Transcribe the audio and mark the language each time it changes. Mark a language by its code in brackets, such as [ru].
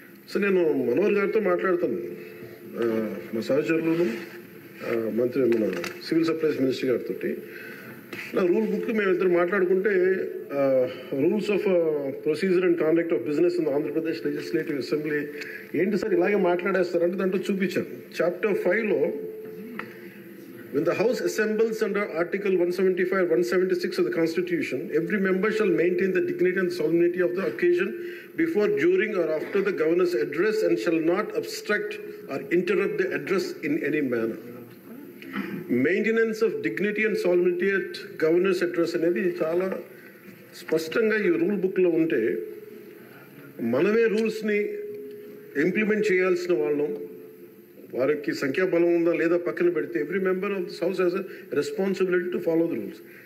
[te] So నేను మనోహర్ గారితో మాట్లాడుతాను, మా సహచరులను మన సివిల్ సప్లైస్ మినిస్టర్ గారితో. నా రూల్ బుక్ మేమిద్దరు మాట్లాడుకుంటే rules of procedure and conduct of business in Andhra Pradesh legislative assembly ఏంటి సార్ ఇలాగే మాట్లాడేస్తారంటే దాంట్లో చూపించాను. [en] Chapter 5లో when the house assembles under article 175 176 of the constitution, every member shall maintain the dignity and solemnity of the occasion before, during or after the governor's address and shall not obstruct or interrupt the address in any manner. Maintenance of dignity and solidity at governor's address [te] అనేది చాలా స్పష్టంగా ఈ rule బుక్లో ఉంటే మనమే రూల్స్ని implement చేయాల్సిన వాళ్ళం. వారికి సంఖ్యాబలం ఉందా లేదా పక్కన పెడితే [en] Every member of this house has a responsibility to follow the rules.